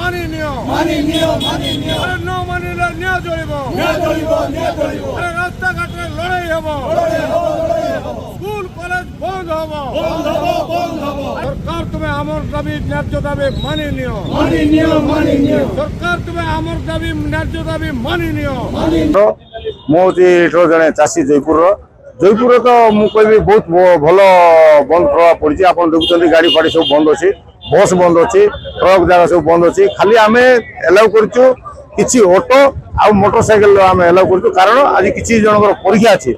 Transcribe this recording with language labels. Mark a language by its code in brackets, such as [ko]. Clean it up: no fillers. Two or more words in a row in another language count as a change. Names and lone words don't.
[as] মানি নিও আরে ন মানিলে নিয়ে চলিব আরে রাস্তাঘাটে লড়াই হব স্কুল কলেজ বন্ধ হব সরকার তুমি আমার দাবি ন্যায্য দাবি মানি নিও সরকার তুমি আমার দাবি ন্যায্য দাবি মানি নিও। [or] ମୁଁ ହେଉଛି ଏଠାରୁ ଜଣେ ଚାଷୀ ଜୟପୁର ତ ମୁଁ କହିବି ବହୁତ ଭଲ ବନ୍ଦ ପ୍ରଭାବ ପଡ଼ିଛି। ଆପଣ ଦେଖୁଛନ୍ତି ଗାଡ଼ି ଫାଡ଼ି ସବୁ ବନ୍ଦ ଅଛି, ବସ୍ ବନ୍ଦ ଅଛି, ଟ୍ରକ୍ ଜାଗା ସବୁ ବନ୍ଦ ଅଛି। ଖାଲି ଆମେ ଏଲାଉ କରିଛୁ କିଛି ଅଟୋ ଆଉ [en] motor cycle [or] ଆମେ ଏଲାଉ କରିଛୁ, କାରଣ ଆଜି କିଛି ଜଣଙ୍କର ପରୀକ୍ଷା ଅଛି।